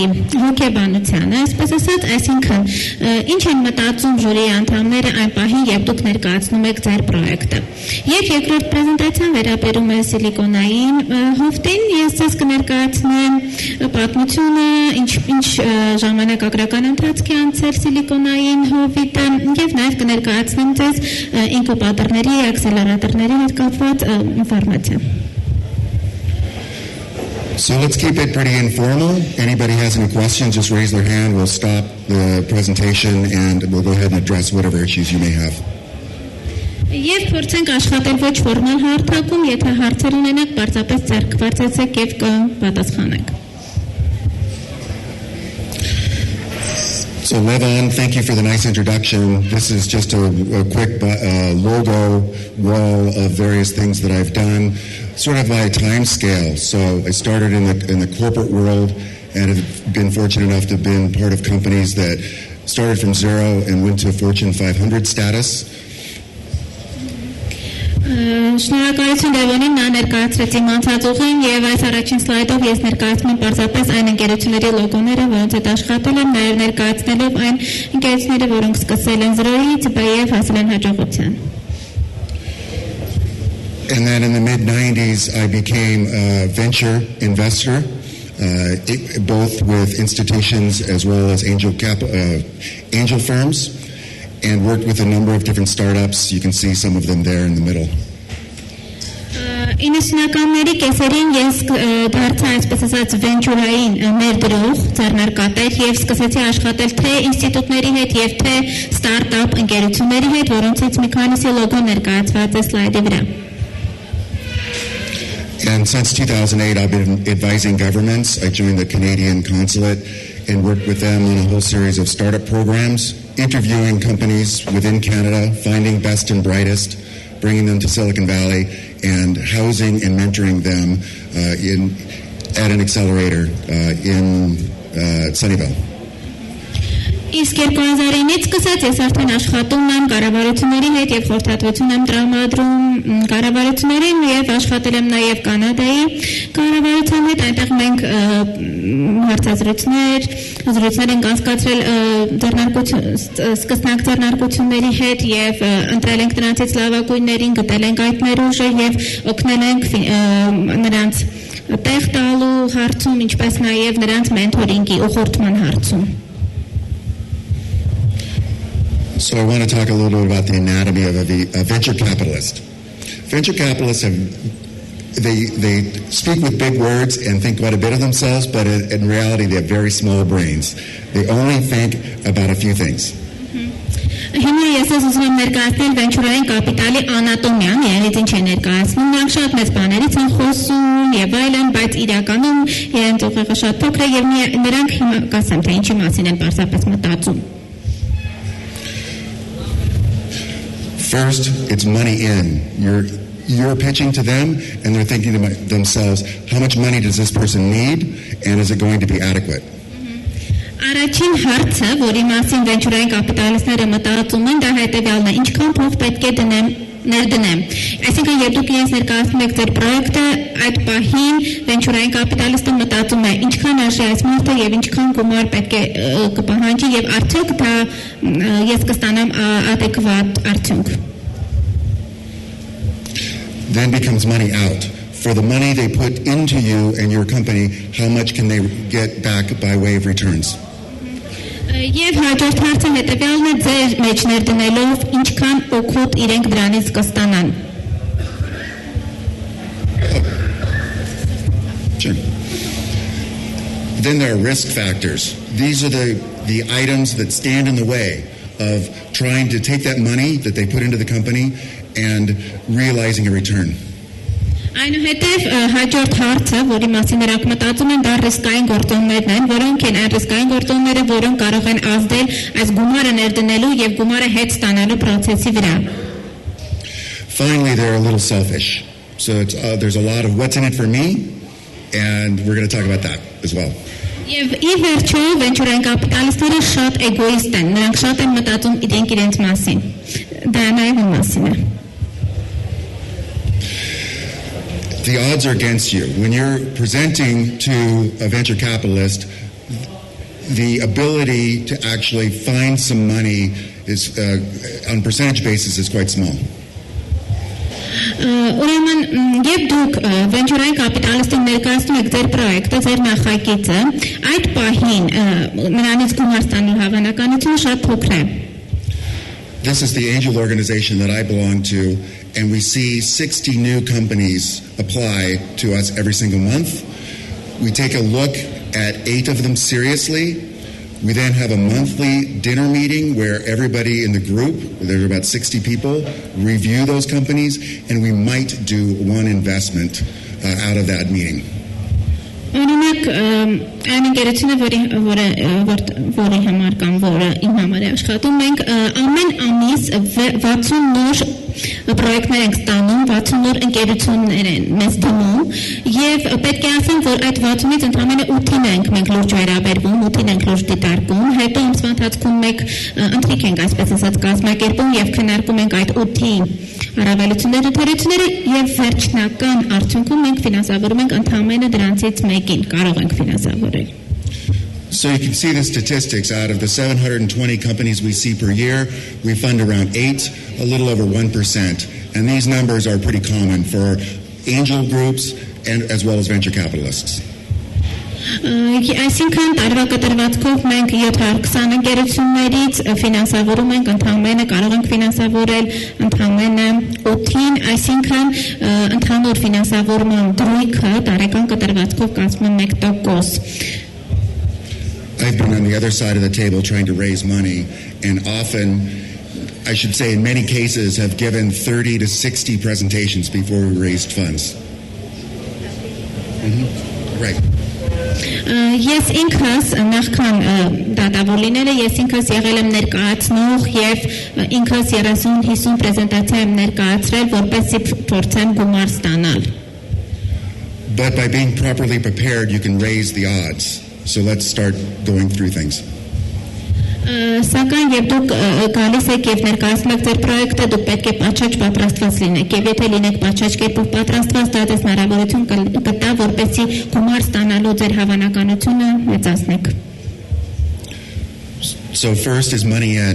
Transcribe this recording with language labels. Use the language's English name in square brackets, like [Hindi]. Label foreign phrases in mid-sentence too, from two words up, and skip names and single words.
[Armenian] հոգեբանությանը, այսպես ասած, այսինքն ինչ են մտածում ժյուրիի անդամները այն պահին, երբ դուք ներկայացնում եք ձեր պրոյեկտը։ Եվ երկրորդ պրեզենտացիան վերաբերում է սիլիկոնային հովտին, ես ձեզ կներկայացնեմ պատմությունը, ինչ ժամանակագրական ընթացք է անցել սիլիկոնային հովիտը եւ նաեւ կներկայացնեմ ձեզ ինկուբատորների, աքսելերատորների հետ կապված ինֆորմացիա։ [English] So let's keep it pretty informal. Anybody has any questions, just raise their hand. We'll stop the presentation and we'll go ahead and address whatever issues you may have. [Armenian] Եվ փորձենք աշխատել ոչ ֆորմալ հարթակում, եթե հարցեր ունենաք, բարձրապես ձեռք բարձրացեք եւ կպատասխանենք։ [English] So Levon, thank you for the nice introduction. This is just a quick logo wall of various things that I've done, sort of by time scale. So I started in the corporate world and have been fortunate enough to have been part of companies that started from zero and went to Fortune 500 status. [Armenian] Շնորհակալություն Լևոնին, նա ներկայացրեց իմ անցած ուղին եւ այս առաջին սլայդով ես ներկայացնում եմ պարզապես այն ընկերությունների լոգոները, որոնց հետ աշխատել եմ, նաեւ ներկայացնելով այն ընկերությունները, որոնք սկսել են զրոյից եւ հասել են հաջողության։ [English] And then in the mid-90s, I became a venture investor, both with institutions as well as angel firms, and worked with a number of different startups. You can see some of them there in the middle. [Armenian] 90-ականների կեսերին ես դարձա այսպես ասած վենչուրային ներդրող ձեռնարկատեր եւ սկսեցի աշխատել թե ինստիտուտների հետ եւ թե ստարտափ ընկերությունների հետ, որոնցից մի քանիսի լոգո ներկայացված է սլայդի վրա։ [English] And since 2008, I've been advising governments. I joined the Canadian consulate and worked with them on a whole series of startup programs, interviewing companies within Canada, finding best and brightest, bringing them to Silicon Valley, and housing and mentoring them at an accelerator in Sunnyvale. [Armenian] Իսկ 2009-ից սկսած ես արդեն աշխատում եմ կառավարությունների հետ եւ խորհրդատվություն եմ տրամադրում կառավարություններին եւ աշխատել եմ նաեւ Կանադայի կառավարության հետ, այնտեղ մենք հարցազրույցներ ենք անցկացրել սկսնակ ձեռնարկությունների հետ եւ ընտրել ենք նրանցից լավագույններին, գտել ենք այդ ներուժը եւ օգնել ենք նրանց տեղ տալու հարցում, ինչպես նաեւ նրանց մենթորինգի ուղղորդման հարցում։ [English] So I want to talk a little bit about the anatomy of a venture capitalist. Venture capitalists they speak with big words and think quite a bit of themselves, but in reality they have very small brains. They only think about a few things. [Armenian] Հիմա ես ուզում եմ ներկայացնել վենչուրային կապիտալի անատոմիան, իրենից ինչ է ներկայացնում, նրանք շատ մեծ բաներից են խոսում եւ այլն, բայց իրականում իրենց ուղեղը շատ փոքր է եւ նրանք հիմա կասեմ թե ինչի մասին են պարզապես մտածում։ [English] First, it's money in. you're pitching to them, and they're thinking to themselves, how much money does this person need, and is it going to be adequate? [Armenian] Առաջին հարցը, որի մասին վենչուրային կապիտալիստները մտածում են, դա հետևյալն է. Ինչքան փող պետք է ներդնեմ։ Այսինքն, երբ դուք իրենց ներկայացնում եք ձեր պրոյեկտը, այդ պահին վենչուրային կապիտալիստը մտածում է, ինչքան արժի այս մարդը եւ ինչքան գումար պետք է կպահանջի եւ արդյոք դա ես կստանամ adekvat արդյունք։ [English] Then becomes money out. For the money they put into you and your company, how much can they get back by way of returns? [Armenian] Եվ հաջորդ հարցը հետևյալն է, ձեր մեջ ներդնելով ինչքան օգուտ իրենք դրանից կստանան։ [English] Sure. Then there are risk factors. These are the items that stand in the way of trying to take that money that they put into the company and realizing a return. [Armenian] Այնուհետև հաջորդ հարցը, որի մասին նրանք մտածում են, դա ռիսկային գործոններն են, որոնք են այն ռիսկային գործոնները, որոնք կարող են ազդել այս գումարը ներդնելու եւ գումարը հետ ստանալու process-ի վրա։ [English] Finally, they're a little selfish. So there's a lot of what's in it for me, and we're going to talk about that as well. [Armenian] Եվ ի վերջո վենչուրային կապիտալիստները շատ էգոիստ են, նրանք շատ են մտածում իրենց մասին։ Դա նաեւ մասին է։ [English] The odds are against you. When you're presenting to a venture capitalist, the ability to actually find some money is, on percentage basis, is quite small. [Armenian] Ուրեմն, երբ դուք վենչուրային կապիտալիստին ներկայացնում եք ձեր պրոյեկտը, ձեր նախագիծը, այդ պահին նրանից գումար ստանալու հավանականությունը շատ փոքր է։ [English] This is the angel organization that I belong to, and we see 60 new companies apply to us every single month. We take a look at 8 of them seriously. We then have a monthly dinner meeting where everybody in the group, there's about 60 people, review those companies, and we might do one investment out of that meeting. [Armenian] Օրինակ, այն ընկերությունը, որի համար կամ որը իմ համար է աշխատում, մենք ամեն ամիս 60 նոր պրոյեկտներ ենք ստանում, 60 նոր ընկերություններ են մեզ դիմում, եւ պետք է ասեմ, որ այդ 60-ից ընդամենը 8-ին ենք մենք լուրջ վերաբերվում, 8-ին ենք լուրջ դիտարկում, հետո ամսվա ընթացքում մենք ընթրիք ենք այսպես ասած կազմակերպում եւ քննարկում ենք այդ 8-ի առավելությունները, թերությունները եւ վերջնական արդյունքում մենք ֆինանսավորում ենք ընդամենը դրանցից մեկին, կարող ենք ֆինանսավորել։ [English] So you can see the statistics. Out of the 720 companies we see per year, we fund around 8, a little over 1%. And these numbers are pretty common for angel groups and as well as venture capitalists. [Armenian] Այսինքն տարվա կտրվածքով մենք 720 ընկերություններից ֆինանսավորում ենք ընդամենը, կարող ենք ֆինանսավորել ընդամենը 8-ին, այսինքն ընդհանուր ֆինանսավորման դրույթը տարեկան կտրվածքով կազմում է 1%։ [English] I've been on the other side of the table trying to raise money, and often, I should say in many cases, have given 30 to 60 presentations before we raised funds. Right. [Armenian] Ես ինքս նախքան դատավոր լինելը, ես ինքս եղել եմ ներկայացնող եւ ինքս 30-50 պրեզենտացիա եմ ներկայացրել, որպեսզի փորձեմ գումար ստանալ։ [English] But by being properly prepared, you can raise the odds. So let's start going through things. [Armenian] Սակայն երբ դուք գալիս եք եւ ներկայացնում եք ձեր պրոյեկտը, դուք պետք է պատշաճ պատրաստված լինեք։ Եվ եթե լինեք պատշաճ կերպով պատրաստված, դա դες հնարավորություն կտա, որպեսզի գումար ստանալու ձեր հավանականությունը մեծացնեք։ [English] So first is money in.